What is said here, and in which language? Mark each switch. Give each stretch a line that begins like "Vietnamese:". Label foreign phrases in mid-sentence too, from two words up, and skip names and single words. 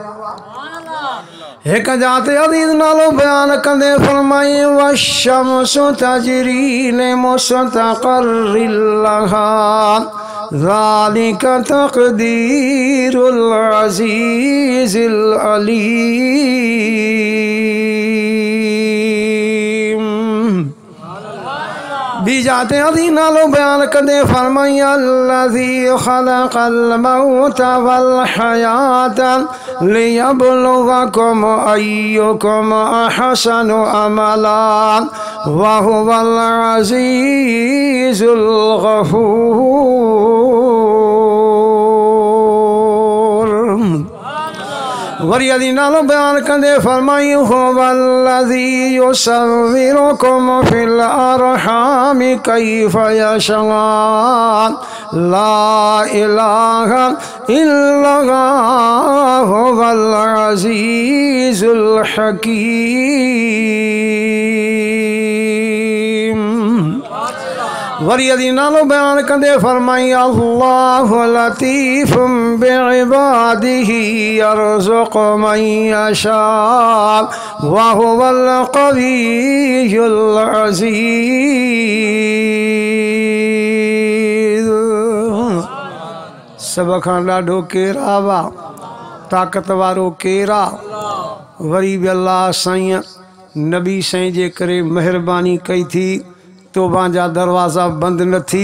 Sindhi: एक जाते अज़ीज़ नालो बयान कंदे फरमाए
Arabic: والشمس تجري لمستقر لها ذلك تقدير العزيز العليم.
Sindhi: भी जाते अज़ीज़ नालो बयान कंदे फरमाए
Arabic: الذي خلق الموت والحياة ليبلوكم أيكم أحسن عملا وهو العزيز الغفور.
Sindhi: वरी अदी नालो बयान कंदे फरमाई
Arabic: هو الذي يصوركم في الأرحام كيف يشاء لا إله إلا هو العزيز الحكيم.
Sindhi: वरी अदी नालो बयान कंदे फरमाई
Arabic: الله لطيف بعباده يرزق من يشاء وهو القوي العزيز.
Sindhi: सब खां ॾाढो केरु आवा ताक़त वारो केरु आहे। वरी बि अल्लाह साईं नबी साईं जे करे महिरबानी कई थी तौबा जा दरवाज़ा बंदि न थी।